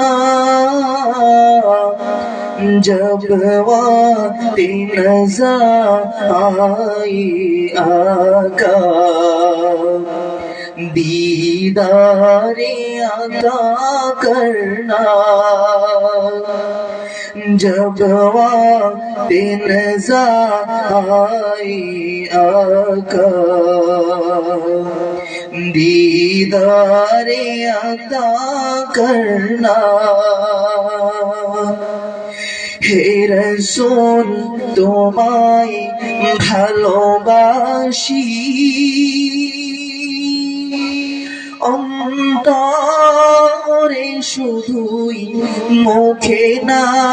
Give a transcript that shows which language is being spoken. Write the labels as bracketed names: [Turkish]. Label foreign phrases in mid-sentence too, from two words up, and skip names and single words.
[Urdu] جب وقت نظر آئی آقا دیداری عطا کرنا، جب وقت نظر آئی آقا دیداری عطا کرنا، [Bangla] হে রাসূল তোমায় ভালোবাসি অন্তরে শুধুই মুখে না,